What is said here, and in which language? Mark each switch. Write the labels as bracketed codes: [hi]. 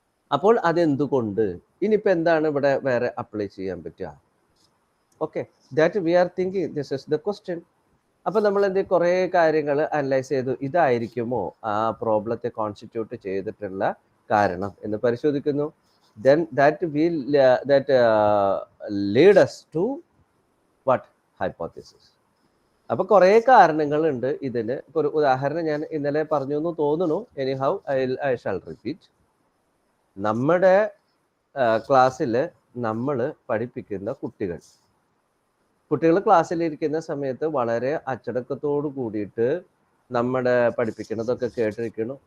[ml] അപ്പോൾ അതെന്തുകൊണ്ട്? ഇനിയിപ്പോ എന്താണ് ഇവിടെ വേറെ അപ്ലൈ ചെയ്യാൻ പറ്റുക? Okay, [en] That we are thinking, this is the question. [ml] അപ്പൊ നമ്മൾ എന്ത് കുറേ കാര്യങ്ങൾ അനലൈസ് ചെയ്തു, ഇതായിരിക്കുമോ ആ പ്രോബ്ലത്തെ കോൺസ്റ്റിറ്റ്യൂട്ട് ചെയ്തിട്ടുള്ള കാരണം എന്ന് പരിശോധിക്കുന്നു. [en] then that will that lead us to what? [ml] Hypothesis. അപ്പൊ കുറേ കാരണങ്ങളുണ്ട് ഇതിന്. ഒരു ഉദാഹരണം ഞാൻ ഇന്നലെ പറഞ്ഞു എന്ന് തോന്നുന്നു. [en] Anyhow I shall repeat. [ml] നമ്മുടെ ക്ലാസ്സിൽ നമ്മൾ പഠിപ്പിക്കുന്ന കുട്ടികൾ ക്ലാസ്സിലിരിക്കുന്ന സമയത്ത് വളരെ അച്ചടക്കത്തോട് കൂടിയിട്ട് നമ്മുടെ പഠിപ്പിക്കുന്നതൊക്കെ കേട്ടിരിക്കുന്നു.